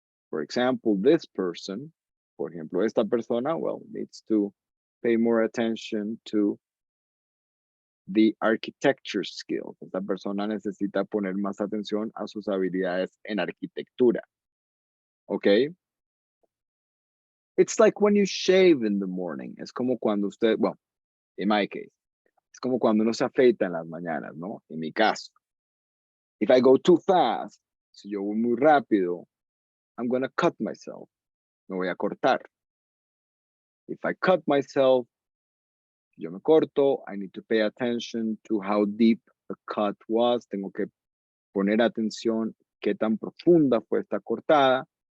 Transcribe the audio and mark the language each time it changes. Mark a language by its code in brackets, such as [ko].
[en] For example, this person, [es] por ejemplo, esta persona, [en] well, needs to pay more attention to the architecture skills. [es] Esta persona necesita poner más atención a sus habilidades en arquitectura. Okay? [en] It's like when you shave in the morning. [es] Es como cuando usted, [en] well, in my case, [es] es como cuando uno se afeita en las mañanas, ¿no? En mi caso. [en] If I go too fast, [es] si yo voy muy rápido, [en] I'm going to cut myself. [es] Me voy a cortar. [en] If I cut myself, [es] yo me corto, [en] I need to pay attention to how deep the cut was. [es] Tengo que poner atención qué tan profunda fue esta cortada.